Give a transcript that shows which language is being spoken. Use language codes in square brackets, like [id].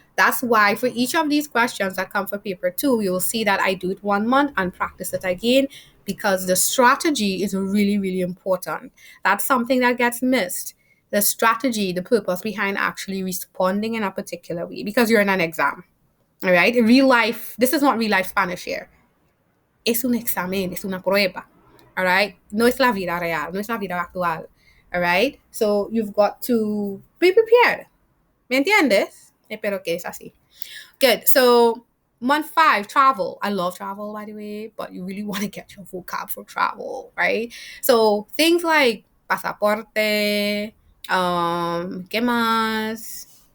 [en] That's why for each of these questions that come for paper two, you will see that I do it 1 month and practice it again because the strategy is really, really important. That's something that gets missed. The strategy, the purpose behind actually responding in a particular way because you're in an exam. All right. Real life, this is not real life Spanish here. [es] Es un examen, es una prueba. [en] All right. [es] No es la vida real, no es la vida actual. [en] All right. So you've got to be prepared. [es] ¿Me entiendes? Espero que es así. [en] Good. So month 5, travel. I love travel, by the way, but you really want to get your vocab for travel, right? So things like pasaporte, [es] ¿qué más?